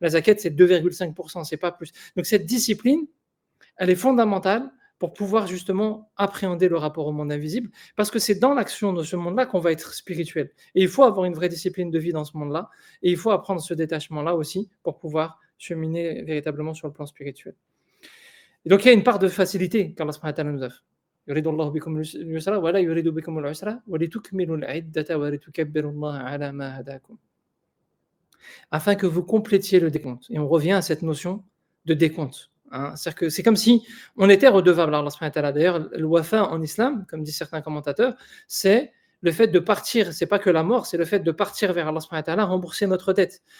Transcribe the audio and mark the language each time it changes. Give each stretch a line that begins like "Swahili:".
French: La zakat, c'est 2,5%, c'est pas plus. Donc cette discipline, elle est fondamentale pour pouvoir justement appréhender le rapport au monde invisible, parce que c'est dans l'action de ce monde-là qu'on va être spirituel. Et il faut avoir une vraie discipline de vie dans ce monde-là, et il faut apprendre ce détachement-là aussi pour pouvoir cheminer véritablement sur le plan spirituel. Et donc il y a une part de facilité qu'Allah subhanahu wa ta'ala nous offre.
Arabic: يريد الله بكم اليسر ولا يريد بكم العسر ولتكملوا العدة ولتكبروا الله على ما هداكم.
French: Afin que vous complétiez le décompte. Et on revient à cette notion de décompte. C'est-à-dire que c'est comme si on était redevable à Allah subhanahu wa ta'ala. D'ailleurs, le wafa en islam, comme disent certains commentateurs, c'est le fait de partir, c'est pas que la mort, c'est le fait de partir vers Allah subhanahu wa ta'ala, rembourser notre dette.